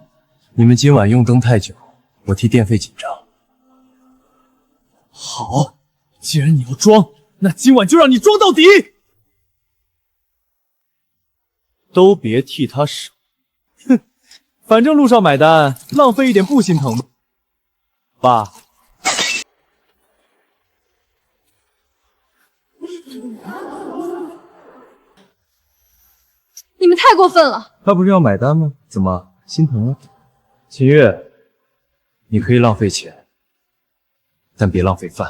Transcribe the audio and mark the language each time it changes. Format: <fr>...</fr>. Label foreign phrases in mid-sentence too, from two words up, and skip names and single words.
<zh>你們今晚用燈太久，我替電費緊張。好，既然你要裝，那今晚就讓你裝到底。都別替他省。哼，反正陸少買單，浪費一點不心疼。爸。你們太過分了！他不是要買單嗎？怎麼心疼了？秦月，你可以浪費錢，但別浪費飯。</zh>